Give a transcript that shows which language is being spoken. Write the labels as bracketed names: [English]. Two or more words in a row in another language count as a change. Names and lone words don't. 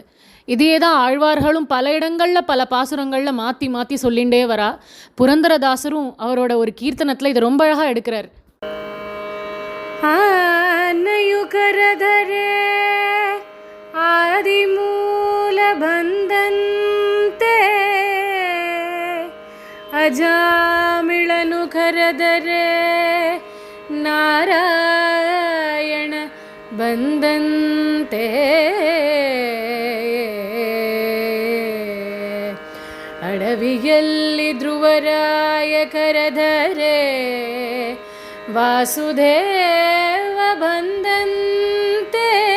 [Tamil] இதே தான் ஆழ்வார்களும் பல இடங்களில் பல பாசுரங்களில் மாற்றி மாற்றி சொல்லிகிட்டே வரா. புரந்தரதாசரும் அவரோட ஒரு கீர்த்தனத்தில் இதை ரொம்ப அழகாக எடுக்கிறார். [Kannada] ಆನೆಯು ಕರೆದರೆ ಆದಿಮೂಲ ಬಂದಂತೆ ಅಜಾಮಿಳನು ಕರೆದರೆ ನಾರಾಯಣ ಬಂದಂತೆ ಅಡವಿಯಲ್ಲಿ ಧ್ರುವರಾಯ ಕರೆದರೆ ವಾಸುದೇವ ಬಂದಂತೆ